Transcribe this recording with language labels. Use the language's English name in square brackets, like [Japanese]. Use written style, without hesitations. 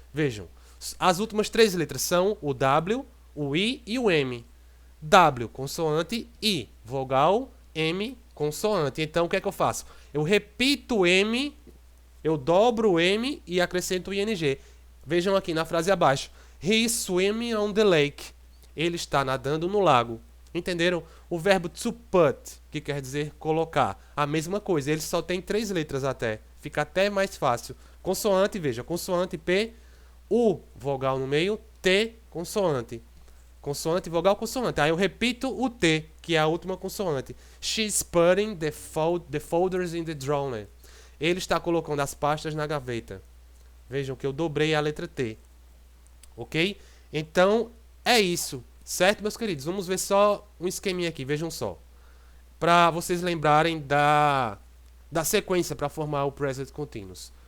[Portuguese] Vejam, as últimas 3 letras são o W, o I e o M. W, consoante, I, vogal, M, consoante. Então, o que é que eu faço? Eu repito o M, eu dobro o M e acrescento o ing. Vejam aqui na frase abaixo. [English] He is swimming on the lake. [Portuguese] Ele está nadando no lago. Entenderam? O verbo to put, que quer dizer colocar. A mesma coisa. Ele só tem 3 letras até. Fica até mais fácil. Consoante, veja. Consoante P, U, vogal no meio, T, consoante. Consoante, vogal, consoante. Aí eu repito o T, que é a última consoante. [English] She's putting the folders in the drawer. [Portuguese] Ele está colocando as pastas na gaveta. Vejam que eu dobrei a letra T. Ok? Então, é isso. Certo, meus queridos? Vamos ver só um esqueminha aqui. Vejam só. Para vocês lembrarem da sequência para formar o present continuous.